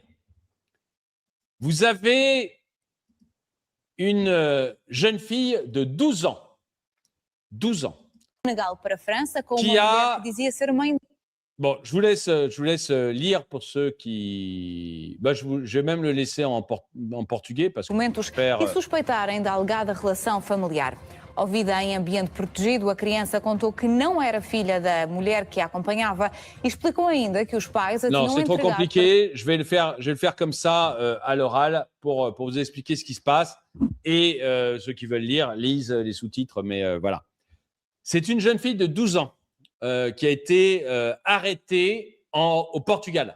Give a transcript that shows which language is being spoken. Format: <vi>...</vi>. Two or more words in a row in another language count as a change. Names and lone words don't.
<fr>Vous avez une jeune fille de 12 ans. 12 ans. Qui a... Bon, je vous laisse lire pour ceux qui... je vais même le laisser en portugais parce que j'espère...</fr> <pt>E suspeitarem da alegada relação familiar. Ouvida em ambiente protegido, a criança contou que não era filha da mulher que a acompanhava e explicou ainda que os pais a tinham entregado...</pt> <fr>Non, c'est trop compliqué. Je vais le faire comme ça à l'oral pour vous expliquer ce qui se passe. Et ceux qui veulent lire, lisent les sous-titres, mais voilà. C'est une jeune fille de 12 ans qui a été arrêtée au Portugal.</fr>